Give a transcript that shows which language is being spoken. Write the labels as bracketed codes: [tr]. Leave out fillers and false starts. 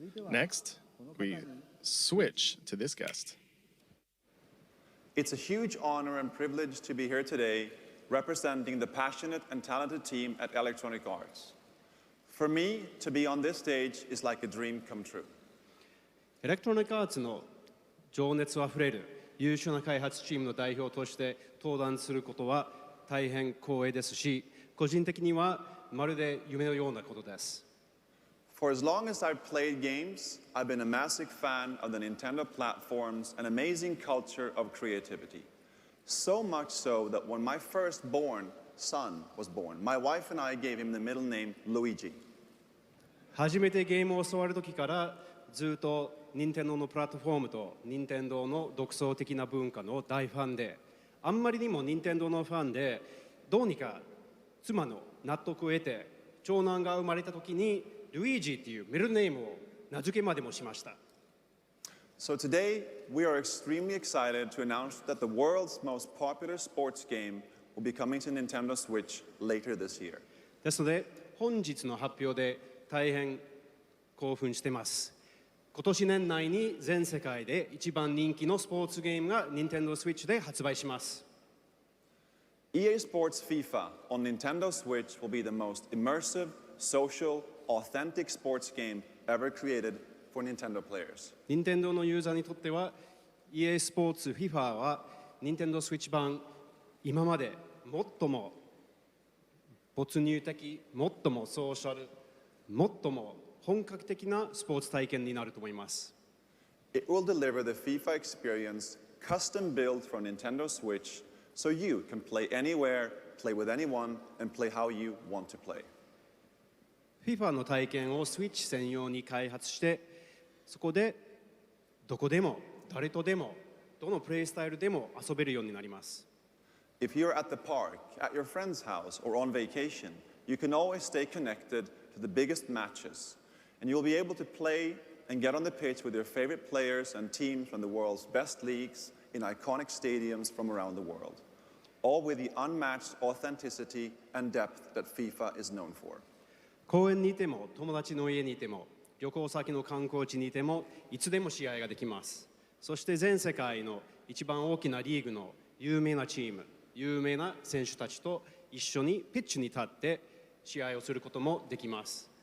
[en] Next, we switch to this guest. It's a huge honor and privilege to be here today representing the passionate and talented team at Electronic Arts. For me, to be on this stage is like a dream come true. [ja] エレクトロニックアーツの情熱あふれる優秀な開発チームの代表として登壇することは大変光栄ですし、個人的にはまるで夢のようなことです。 [en] For as long as I've played games, I've been a massive fan of the Nintendo platforms and amazing culture of creativity. So much so that when my firstborn son was born, my wife and I gave him the middle name Luigi. [ja] 初めてゲームを教わる時からずっと任天堂のプラットフォームと任天堂の独創的な文化の大ファンで、あんまりにも任天堂のファンで、どうにか妻の納得を得て長男が生まれた時にルイージっていうミドルネームを名付けまでもしました。 [en] So today, we are extremely excited to announce that the world's most popular sports game will be coming to Nintendo Switch later this year. [ja] ですので本日の発表で大変興奮しています。今年年内に全世界で一番人気のスポーツゲームが Nintendo Switch で発売します。 [en] EA Sports FIFA on Nintendo Switch will be the most immersive, social, authentic sports game ever created for Nintendo players. [ja] Nintendo のユーザーにとっては EA スポーツ FIFA は Nintendo Switch 版今まで最も没入的、最もソーシャル、最も本格的なスポーツ体験になると思います。 [en] It will deliver the FIFA experience custom built for Nintendo Switch so you can play anywhere, play with anyone, and play how you want to play. [ja] FIFA の体験を Switch 専用に開発して、そこでどこでも誰とでもどのプレイスタイルでも遊べるようになります。 [en] If you're at the park, at your friend's house, or on vacation, you can always stay connected to the biggest matches, and you'll be able to play and get on the pitch with your favorite players and teams from the world's best leagues in iconic stadiums from around the world, all with the unmatched authenticity and depth that FIFA is known for. [ja] 公園にいても友達の家にいても旅行先の観光地にいてもいつでも試合ができます。そして全世界の一番大きなリーグの有名なチーム、有名な選手たちと一緒にピッチに立って試合をすることもできます。